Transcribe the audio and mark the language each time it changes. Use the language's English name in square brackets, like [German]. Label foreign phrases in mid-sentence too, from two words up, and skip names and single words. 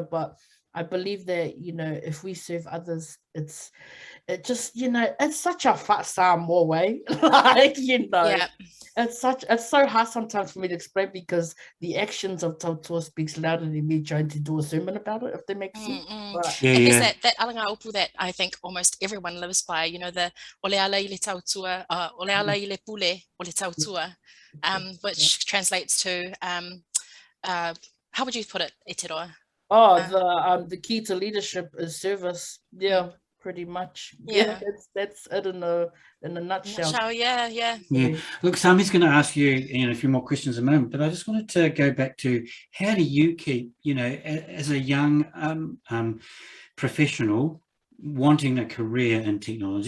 [English] But I believe that if we serve others, it's such a fat Samoa way. Like it's so hard sometimes for me to explain, because the actions of Tautua speaks louder than me trying to do a sermon about it, if that makes sense. But, and there's that [Samoan] alanga upu [English] that I think almost everyone lives by, the [Samoan] ole ala I le Tautua, ole ala I le pule o le Tautua, [English] which translates to how would you put it, Eteroa? The key to leadership is service. Yeah, pretty much. Yeah, that's it in a nutshell. Yeah. Look, Sami's going to ask you a few more questions in a moment, but I just wanted to go back to, how do you keep, as a young professional wanting a career in technology?